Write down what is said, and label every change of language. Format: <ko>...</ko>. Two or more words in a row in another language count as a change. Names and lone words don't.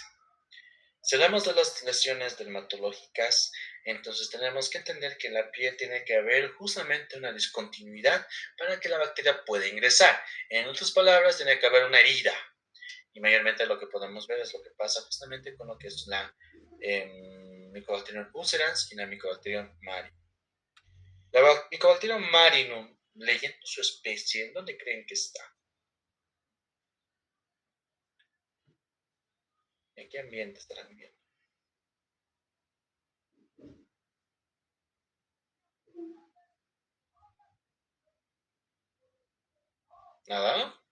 <es>Si hablamos de las lesiones dermatológicas, entonces tenemos que entender que en la piel tiene que haber justamente una discontinuidad para que la bacteria pueda ingresar. En otras palabras, tiene que haber una herida. Y mayormente lo que podemos ver es lo que pasa justamente con lo que es la Mycobacterium ulcerans y la Mycobacterium marinum. La Mycobacterium marinum, leyendo su especie, ¿en dónde creen que está? ¿En qué ambiente estarán viendo? ¿Nada?</es>